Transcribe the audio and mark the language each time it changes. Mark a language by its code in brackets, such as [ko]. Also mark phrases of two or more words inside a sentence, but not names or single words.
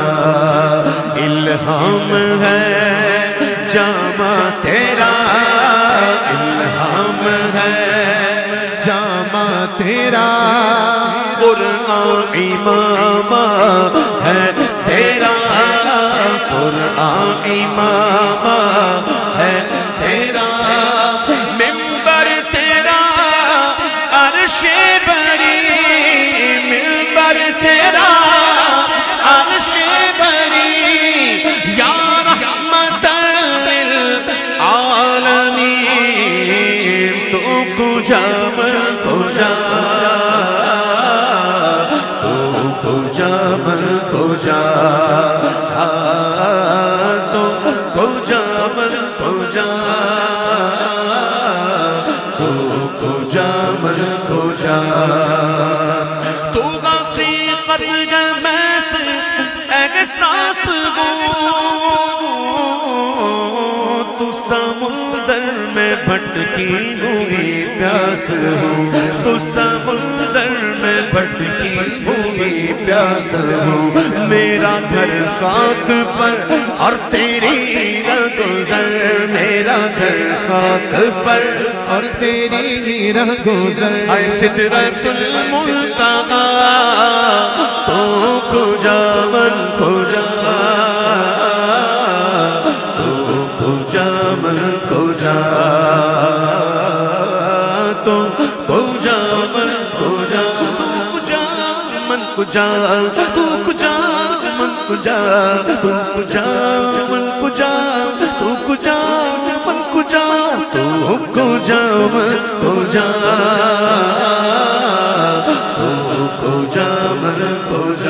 [ur] الہام ہے جامہ تیرا، الہام ہے جامہ تیرا، قرآن عمامہ ہے تیرا، قرآن عمامہ ہے تیرا. منبر تیرا عرش بریں، منبر تیرا عرش بریں, [ar] या रहमतल लिल आलमीन। [fa] تو کجا من کجا، تو کجا من کجا، تو کجا من کجا، تو کجا من کجا. [ur] تو حقیقت غمس احساس ہو، تو سمندر میں بھٹکی ہوئی پیاس ہو، تو سمندر میں بھٹکی ہوئی پیاس ہو. میرا گھر خاک پر اور تیری رہ گزر، میرا گھر خاک پر اور تیری رہ گزر. [fa] سدرۃ المنتہیٰ، تو کجا من کجا، تو کجا من کجا, تو کجا من کجا، تو کجا من کجا، تو کجا من کجا، تو کجا من کجا، تو کجا من کجا، تو کجا من کجا، تو کجا من کجا.